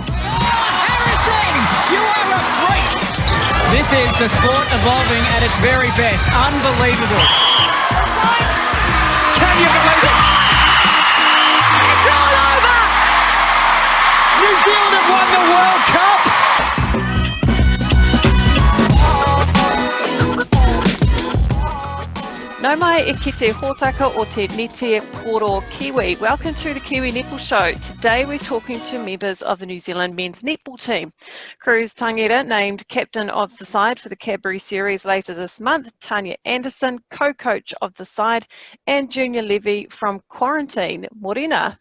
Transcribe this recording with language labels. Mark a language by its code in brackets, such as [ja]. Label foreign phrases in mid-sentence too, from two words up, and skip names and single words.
[en] Harrison, you are a freak! This is the sport evolving at its very best. Unbelievable. Can you believe it? It's all over! New Zealand have won the World Cup! [mi] Nau mai e kite hōtaka o te nete koro Kiwi. [en] Welcome to the Kiwi Netball Show. Today we're talking to members of the New Zealand men's netball team. Kruze Tangira, named captain of the side for the Cadbury Series later this month. Tania Anderson, co-coach of the side. And Junior Levi from quarantine. Morena.